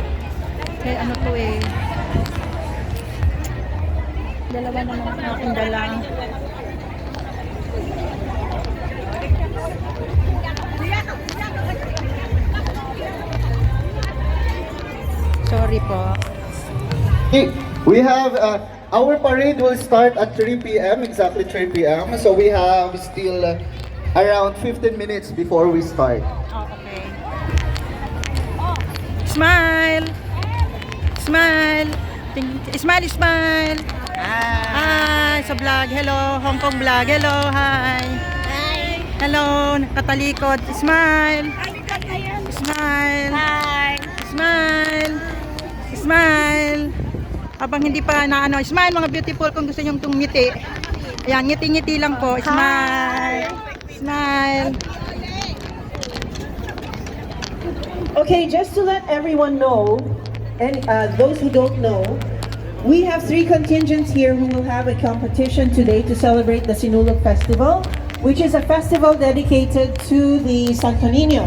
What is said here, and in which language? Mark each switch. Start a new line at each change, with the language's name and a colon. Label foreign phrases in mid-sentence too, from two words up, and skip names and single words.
Filipino: May ano to eh. Dalawa naman ang aking dala. Sorry po.
English: Okay, we have our parade will start at 3 p.m. exactly 3 p.m. So we have still around 15 minutes before we start. Oh, okay. Smile. Smile. Smile, smile. Hi, sa vlog. Hello, Hong Kong vlog. Hello, hi. Hi. Hello, nakatalikod. Smile. Smile. Hi. Smile. Smile.
Filipino: Habang hindi pa na ano, smile mga beautiful kung gusto nyong tumngiti. Ayan, ngiti-ngiti lang po.
English: Smile. Smile. Okay. Okay, just to let everyone know, and those who don't know, we have 3 contingents here who will have a competition today to celebrate the Sinulog Festival, which is a festival dedicated to the Santo Niño.